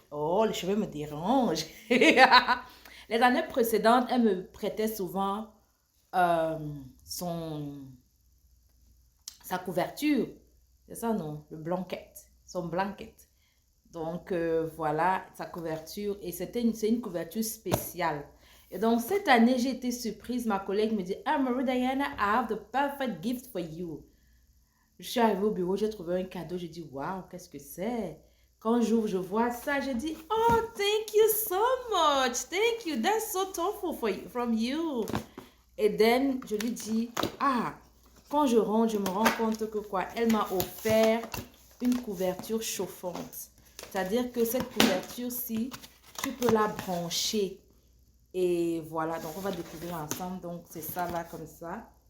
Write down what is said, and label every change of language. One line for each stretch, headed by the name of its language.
French: Oh, les cheveux me dérangent. Les années précédentes, elle me prêtait souvent euh, son sa couverture. C'est ça, non? Le blanket. Son blanket. Donc, voilà, sa couverture. Et c'est une couverture spéciale. Et donc, cette année, j'ai été surprise. Ma collègue me dit, ah,
English: Marie Diana, I have the perfect gift for you.
French: Je suis arrivée au bureau, j'ai trouvé un cadeau. J'ai dit, waouh, qu'est-ce que c'est? Quand j'ouvre, je vois ça. J'ai dit,
English: oh, thank you so much. Thank you. That's so thoughtful from you.
French: Et then, je lui dis, ah, quand je rentre, je me rends compte que quoi, elle m'a offert une couverture chauffante. C'est-à-dire que cette couverture-ci, tu peux la brancher. Et voilà, donc on va découvrir ensemble. Donc c'est ça là, comme ça.